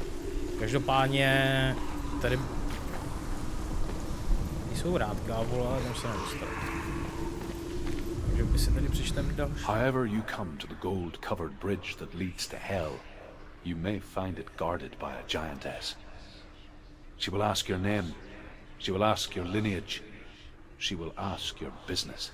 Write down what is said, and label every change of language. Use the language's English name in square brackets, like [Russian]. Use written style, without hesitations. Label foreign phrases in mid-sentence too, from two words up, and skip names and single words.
[Czech] Každopádně tady jsou vrátka, vole, ale tam se nedostat. Takže by si tady přečtem další. [English] However you come to the gold-covered bridge that leads to hell, you may find it guarded by a giantess. She will ask your name. She will ask your lineage. She will ask your business.